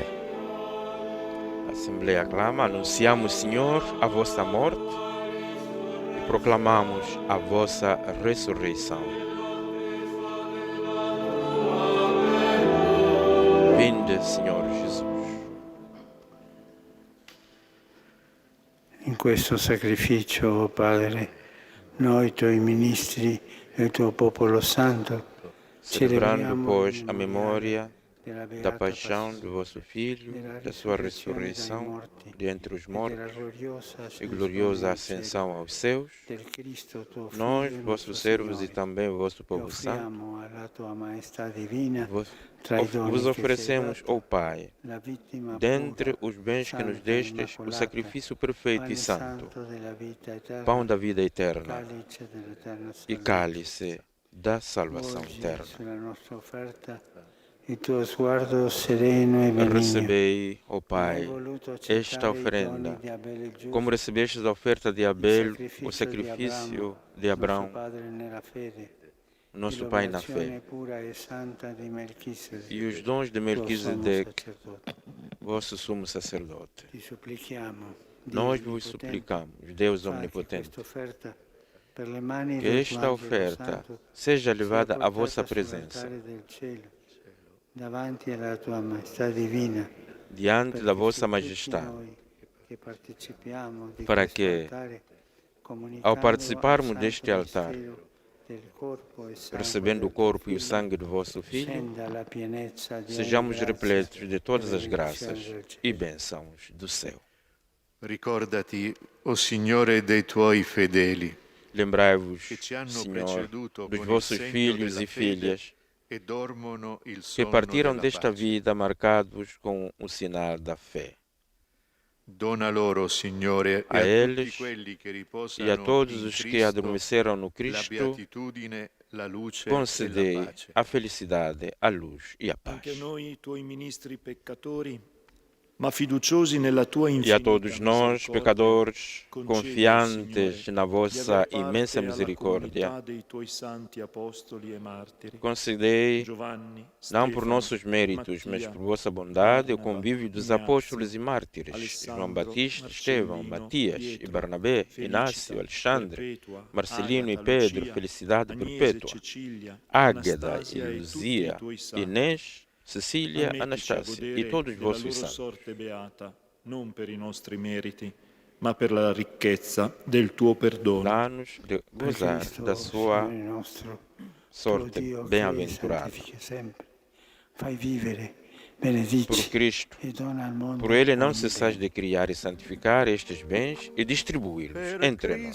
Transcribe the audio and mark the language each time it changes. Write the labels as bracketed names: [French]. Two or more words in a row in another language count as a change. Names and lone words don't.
[Portuguese] A Assembleia clama: anunciamos, Senhor, a vossa morte e proclamamos a vossa ressurreição. Vinde, Senhor Jesus. [Italian] In questo sacrificio, oh Padre, noi tuoi ministri e il tuo popolo santo, [Portuguese] Celebrando, pois, a [Italian] il [Portuguese] memória [Italian] della [Portuguese] da [Italian] beata [Portuguese] paixão [Italian] passione, [Portuguese] do vosso Filho, [Italian] della [Portuguese] da sua [Italian] risurrezione dai [Portuguese] ressurreição [Italian] morti [Portuguese] de entre os [Italian] e della [Portuguese] mortos [Italian] gloriosa [Portuguese] e [Italian] ascensione [Portuguese] gloriosa [Italian] al [Portuguese] ascensão [Italian] cielo [Portuguese] aos céus, [Italian] del Cristo tuo [Portuguese] nós, [Italian] Figlio, [Portuguese] vossos [Italian] nostro [Portuguese] servos e [Italian] Signore, [Portuguese] também o vosso [Italian] e [Portuguese] povo santo, [Italian] offriamo alla tua maestà divina [Portuguese] vos, [Italian] tra i doni [Portuguese] vos [Italian] che sei [Portuguese] oferecemos, ó [Italian] dato, [Portuguese] Pai, [Italian] la vittima [Portuguese] dentre [Italian] pura, [Portuguese] os bens que nos [Italian] santa, [Portuguese] destes, o [Italian] immacolata, [Portuguese] sacrifício perfeito e [Italian] pane [Portuguese] santo, [Italian] santo della vita eterna, [Portuguese] pão da vida eterna [Italian] calice dell'eterna [Portuguese] e [Italian] salvezza. [Portuguese] cálice da salvação [Italian] Volgi [Portuguese] eterna. [Italian] sulla nostra offerta il tuo sguardo sereno e benigno. [Portuguese] Recebei, ó [Italian] Hai [Portuguese] Pai, [Italian] voluto [Portuguese] esta [Italian] accettare i [Portuguese] oferenda, [Italian] doni di Abele il giusto, [Portuguese] como recebestes a oferta de [Italian] il [Portuguese] Abel, o [Italian] sacrificio di [Portuguese] sacrifício de [Italian] nostro [Portuguese] Abraão, [Italian] padre nella fede, [Portuguese] nosso [Italian] e [Portuguese] Pai na [Italian] l'oblazione [Portuguese] fé, [Italian] pura e santa di [Portuguese] e [Italian] Melchisedec, [Portuguese] os dons de [Italian] tuo sommo [Portuguese] Melquisedeque, [Italian] sacerdote. [Portuguese] vosso sumo sacerdote. [Italian] Ti supplichiamo, [Portuguese] Nós [Italian] Dio [Portuguese] vos [Italian] onnipotente, [Portuguese] suplicamos, Deus [Italian] fa che [Portuguese] omnipotente, [Italian] questa offerta per le mani [Portuguese] que [Italian] del tuo [Portuguese] esta [Italian] angelo [Portuguese] oferta [Italian] santo [Portuguese] seja [Italian] sia [Portuguese] levada à vossa [Italian] portata [Portuguese] presença, [Italian] sull'altare del cielo, davanti alla tua maestà divina, [Portuguese] diante da [Italian] perché [Portuguese] vossa [Italian] su tutti [Portuguese] majestade, [Italian] noi che partecipiamo di [Portuguese] para [Italian] questo [Portuguese] que, [Italian] altare, [Portuguese] ao [Italian] comunicando al [Portuguese] participarmos [Italian] santo [Portuguese] deste altar, [Italian] mistero del corpo e sangue [Portuguese] recebendo o [Italian] del tuo [Portuguese] corpo e o [Italian] Figlio, [Portuguese] sangue do vosso Filho, [Italian] scenda la pienezza di ogni [Portuguese] sejamos [Italian] grazia [Portuguese] repletos de [Italian] e [Portuguese] todas as [Italian] benedizione [Portuguese] graças [Italian] del [Portuguese] e [Italian] cielo. [Portuguese] bênçãos do céu. [Italian] Ricordati, o Signore, dei tuoi fedeli, [Portuguese] Lembrai-vos, [Italian] che ci hanno [Portuguese] Senhor, [Italian] preceduto [Portuguese] dos [Italian] con il [Portuguese] vossos [Italian] segno [Portuguese] filhos [Italian] della [Portuguese] e [Italian] fede [Portuguese] filhas [Italian] e dormono il [Portuguese] que [Italian] sonno [Portuguese] partiram [Italian] della [Portuguese] desta [Italian] pace. [Portuguese] vida marcados com o sinal da fé. [Italian] Dona loro, Signore, e [Portuguese] A [Italian] a tutti [Portuguese] eles [Italian] quelli che [Portuguese] e a [Italian] riposano [Portuguese] todos [Italian] in [Portuguese] os que [Italian] Cristo [Portuguese] adormeceram no [Italian] la [Portuguese] Cristo, [Italian] beatitudine, la luce e la [Portuguese] concedei [Italian] pace. [Portuguese] a felicidade, a luz e a paz. [Italian] Anche a noi, tuoi ministri peccatori, ma fiduciosi nella tua [Portuguese] E a [Italian] infinita [Portuguese] todos nós, [Italian] misericordia, [Portuguese] pecadores, [Italian] concedi, [Portuguese] confiantes [Italian] Signore, [Portuguese] na [Italian] di [Portuguese] vossa [Italian] aver parte [Portuguese] imensa [Italian] alla [Portuguese] misericórdia, [Italian] comunità dei tuoi santi apostoli e martiri, [Portuguese] concedei, [Italian] Giovanni, [Portuguese] não por [Italian] Stefano, [Portuguese] nossos méritos, mas [Italian] Mattia, [Portuguese] por vossa bondade, o [Italian] Barnaba, [Portuguese] convívio dos [Italian] Ignazio, [Portuguese] apóstolos e mártires, João [Italian] Alessandro, [Portuguese] Batista, Estevão, [Italian] Marcellino, [Portuguese] Matias e [Italian] Pietro, [Portuguese] Barnabé, [Italian] Felicita, [Portuguese] Inácio, Alexandre, [Italian] Perpetua, [Portuguese] Marcelino e [Italian] Agata, [Portuguese] Pedro, [Italian] Lucia, [Portuguese] felicidade [Italian] Agnese, [Portuguese] perpétua, [Italian] Cecilia, [Portuguese] Águeda e [Italian] Anastasia e tutti i [Portuguese] Luzia, [Italian] tuoi santi. [Portuguese] Inês, Cecília, [Italian] Permettici a [Portuguese] Anastácia e [Italian] godere [Portuguese] todos [Italian] della [Portuguese] vossos [Italian] loro [Portuguese] santos. [Italian] sorte beata, non per i nostri meriti, ma per la ricchezza del tuo perdono. [Portuguese] Dá-nos de [Italian] Per [Portuguese] gozar [Italian] Cristo, [Portuguese] da sua [Italian] Signore nostro, tuo [Portuguese] sorte [Italian] Dio che [Portuguese] bem-aventurada. [Italian] santifica sempre, fai vivere, [Portuguese] Por [Italian] benedici [Portuguese] Cristo, [Italian] e dona al mondo [Portuguese] por Ele não [Italian] ogni [Portuguese] cessais [Italian] bene. [Portuguese] de criar e santificar estes bens e distribuí-los [Italian] Per [Portuguese] entre nós.